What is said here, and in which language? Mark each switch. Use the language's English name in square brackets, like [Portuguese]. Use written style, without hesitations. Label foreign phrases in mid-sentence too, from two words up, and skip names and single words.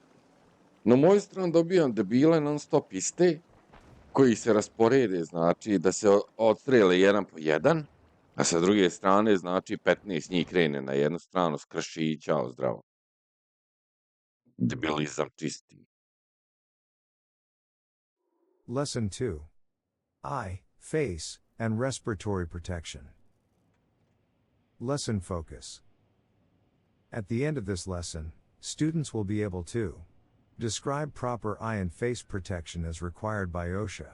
[Serbian] Na moju stranu dobijam debile non stop iste, koji se rasporede, znači, da se odstrele jedan po jedan, a sa druge strane, znači, 15 njih krene na jednu stranu, skrši i ćao zdravo. Debilizam čisti. [English] Lesson 2. Eye, face, and respiratory protection. Lesson focus. At the end of this lesson, students will be able to describe proper eye and face protection as required by OSHA.